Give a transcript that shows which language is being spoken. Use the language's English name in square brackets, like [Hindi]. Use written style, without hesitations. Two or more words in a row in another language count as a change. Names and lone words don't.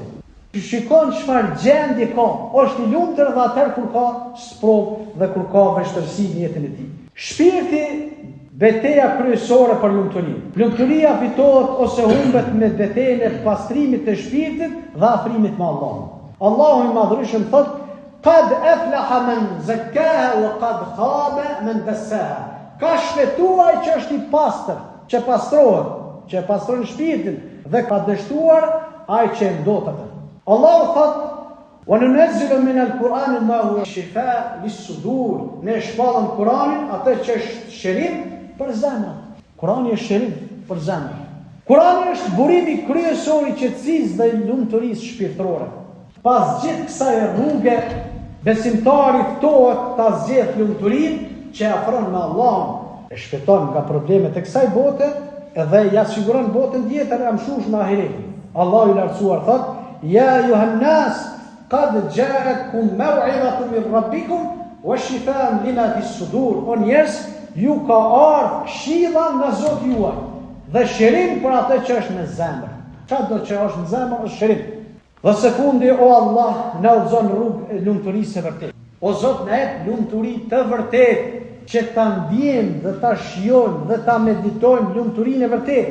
[Albanian] Shikon çfarë gjendje ka, është i lumtur dhe atëherë kur ka sprovë dhe kur ka vështirësi në jetën e tij. Shpirti betejë kryesore për lumturinë. Lumturia fitohet ose humbet me betejën e pastrimit të shpirtit dhe afrimit me Allahun. Allahu i madhërisht thot: [Arabic] "قد أفلح من زكاها وقد خاب من دساها." [Albanian] Ka shpëtuar që është i pastër, që pastrohet, që pastron shpirtin dhe ka dështuar ai që ndot atë. Allahu thot: [Arabic] "وننزل من القرآن ما هو شفاء للصدور." [Albanian] Ne shpallëm Kur'anin atë që është shërim për zemrat. Kur'ani është shërim për zemrat. Kur'ani është burimi kryesor i qetësisë dhe lumturisë shpirtërore. Pas gjithë kësaj rruge, besimtari ftohet ta zgjedhë lumturinë që afron me Allahun, e shpëton nga problemet e kësaj bote edhe ja siguron botën tjetër e mshuar me ahiretin. Allahu i lartësuar thot: [Arabic] "يا أيها الناس قد جاءكم موعظة من ربكم وشفاء لما في الصدور." [Albanian] O njerëz, ju ka ardhur këshilla nga Zoti juaj dhe shërim për atë që është në zemër. Çfarë do të është në zemër është shërim. Dhe së fundi, o Allah, na udhëzon rrugë e lumturisë së vërtetë. O Zot, na jep lumturi të vërtetë që ta ndjejmë dhe ta shijojmë dhe ta meditojmë lumturinë e vërtetë.